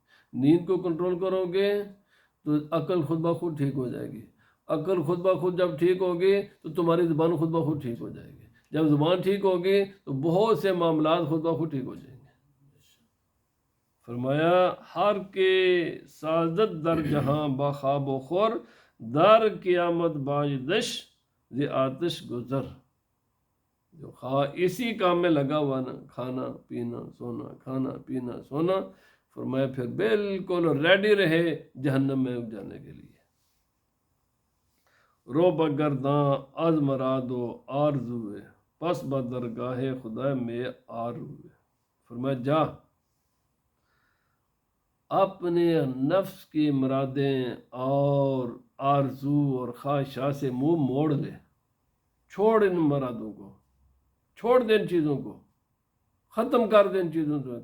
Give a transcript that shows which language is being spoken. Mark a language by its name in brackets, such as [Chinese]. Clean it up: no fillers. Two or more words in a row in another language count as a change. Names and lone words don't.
[Urdu] نیند کو کنٹرول کرو گے تو عقل خود بخود ٹھیک ہو جائے گی۔ عقل خود بخود جب ٹھیک ہوگی تو تمہاری زبان خود بخود ٹھیک ہو جائے گی۔ جب زبان ٹھیک ہوگی تو بہت سے معاملات خود بخود ٹھیک ہو جائیں گے۔ [Persian] فرمایا ہر کے سازد در جہاں بخواب و خور، در قیامت باج دش ز آتش گزر۔ [Urdu] جو اسی کام میں لگا ہوا نا، کھانا پینا سونا، کھانا پینا سونا، فرمایا پھر بالکل ریڈی رہے جہنم میں جانے کے لیے۔ [Persian] رو بگرداں از مراد و آرزوئے، پس بدرگاہ خدا میں آروئے۔ [Urdu] فرمایا جا اپنے نفس کی مرادیں اور آرزو اور خواہشات سے منہ موڑ دے، چھوڑ ان مرادوں کو، چھوڑ دے ان چیزوں کو، ختم کر دے ان چیزوں سے۔